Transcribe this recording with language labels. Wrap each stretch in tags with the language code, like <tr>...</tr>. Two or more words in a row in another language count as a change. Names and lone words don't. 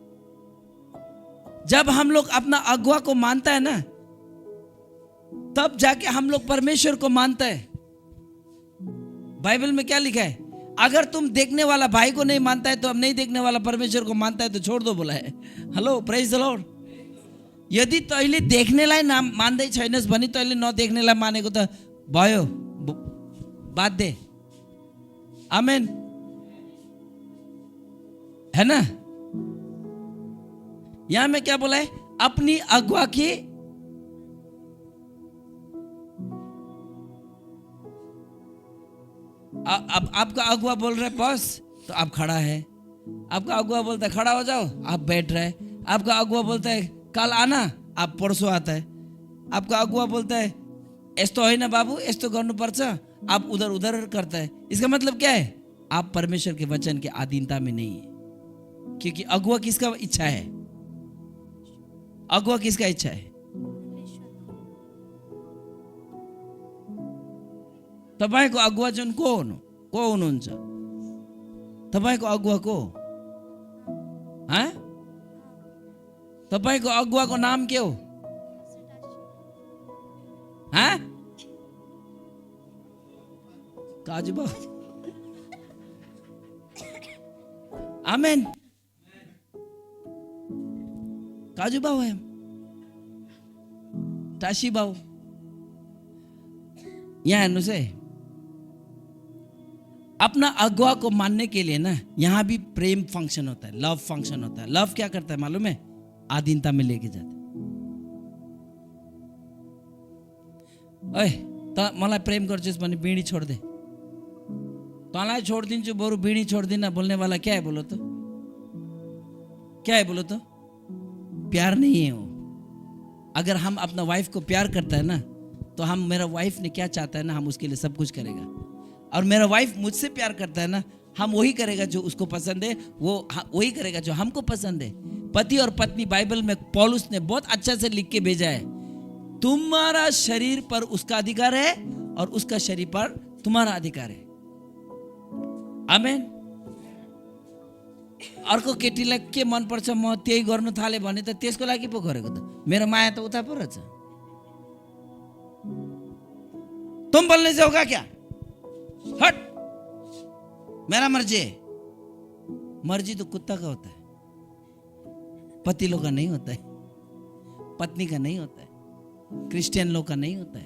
<hi>जब हम लोग अपना अगुआ को मानता है ना, तब जाके हम लोग परमेश्वर को मानता है। बाइबल में क्या लिखा है? अगर तुम देखने वाला भाई को नहीं मानता है, तो अब नहीं देखने वाला परमेश्वर को मानता है तो छोड़ दो बोला है।</hi> <en>हेलो, Praise the Lord.</en> <ne>यदि तैले देख्नेलाई मान्दै छैनस् भने तैले नदेख्नेलाई मानेको त भयो, बाध्य। आमेन,</ne> <hi>है ना? यहां में क्या बोला है? अपनी अगुआ की अब आपका अगुआ बोल रहा है बॉस, तो आप खड़ा है। आपका अगुआ बोलता है खड़ा हो जाओ, आप बैठ रहे। आपका अगुआ बोलता है कल आना, आप परसों आता है। आपका अगुवा बोलता है</hi> <ne>यस्तो होइन बाबू, यस्तो गर्नुपर्छ,</ne> <hi>आप उधर उधर करता है, इसका मतलब क्या है? आप परमेश्वर के वचन के अधीनता में नहीं है। क्योंकि अगुवा किसका इच्छा है? अगुवा किसका इच्छा है?</hi> <ne>तपाईको अगुवा जुन को हुनुहुन्छ? तपाईको अगुवा को? हाँ? तपाईको अगुवाको नाम के हो? हाँ? काजु बाबु। आमेन। काजु बाबु है, टाशी बाबु। यहाँ हेर्नुहोस् है,</ne> <hi>अपना अगुवा को मानने के लिए ना यहाँ भी प्रेम फंक्शन होता है,</hi> <en>love function</en> <hi>होता है। लव क्या करता है मालूम है? आधीनता में लेके जाता है।</hi> <ne>ओए त मलाई प्रेम गर्छस् भने</ne> <hi>बीड़ी छोड़ दे,</hi> <ne>तँलाई छोडिदिन्छु बरु बीड़ी छोड्दिन</ne> <hi>बोलने वाला क्या है बोलो तो? क्या है बोलो तो? प्यार नहीं है वो। अगर हम अपना वाइफ को प्यार करता है ना तो हम, मेरा वाइफ ने क्या चाहता है ना, हम उसके लिए सब कुछ करेगा। और मेरा वाइफ मुझसे प्यार करता है ना, हम वही करेगा जो उसको पसंद है, वो वही करेगा जो हमको पसंद है। पति और पत्नी, बाइबल में पौलुस ने बहुत अच्छा से लिख के भेजा है, तुम्हारा शरीर पर उसका अधिकार है और उसका शरीर पर तुम्हारा अधिकार है। आमेन।</hi> <ne>अर्को केटीलाई के मन पर्छ म त्यही गर्नु थाले भने त त्यसको लागि पो गरेको त, मेरो माया त उता पो रहेछ।</ne> <hi>तुम बोलने से होगा क्या? हट, मेरा मर्जी है। मर्जी तो कुत्ता का होता है, पति लोग का नहीं होता है, पत्नी का नहीं होता है, क्रिश्चियन लोग का नहीं होता है।</hi>